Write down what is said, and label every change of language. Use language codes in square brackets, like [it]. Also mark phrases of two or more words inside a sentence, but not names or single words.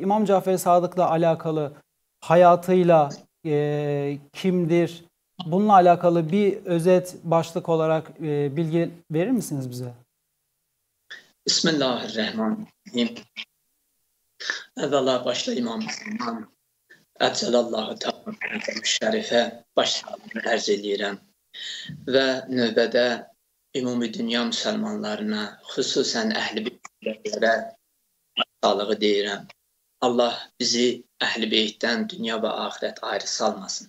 [tr] İmam Cafer-i Sadık'la alakalı hayatıyla kimdir? Bununla alakalı bir özet başlık olarak bilgi verir misiniz bize? [ar] Bismillahirrahmanirrahim. [az] Evvela başta İmam-ı Əcəlallahu Teala şərifə başsağlığını ərz edirəm və növbədə ümumi dünya müsəlmanlarına, xüsusən əhl-i beytlərə başsağlığı deyirəm. Allah bizi əhl-i beytdən dünya və axirət ayrı salmasın.